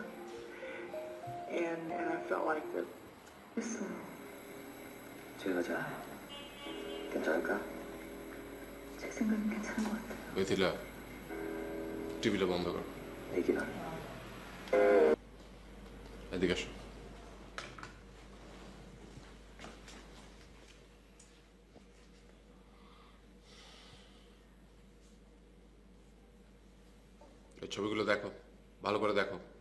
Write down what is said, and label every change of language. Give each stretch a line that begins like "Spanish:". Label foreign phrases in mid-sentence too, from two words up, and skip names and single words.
English: And I felt like that. Listen.
Korean: 제가 괜찮을까? 제 생각은 괜찮은 것 같아요.
Bangla: বেথিলা, টিভিটা বন্ধ কর।
Korean: 얘기나.
Bangla: এদিকে আসো। এই ছবিগুলো দেখো, ভালো করে দেখো।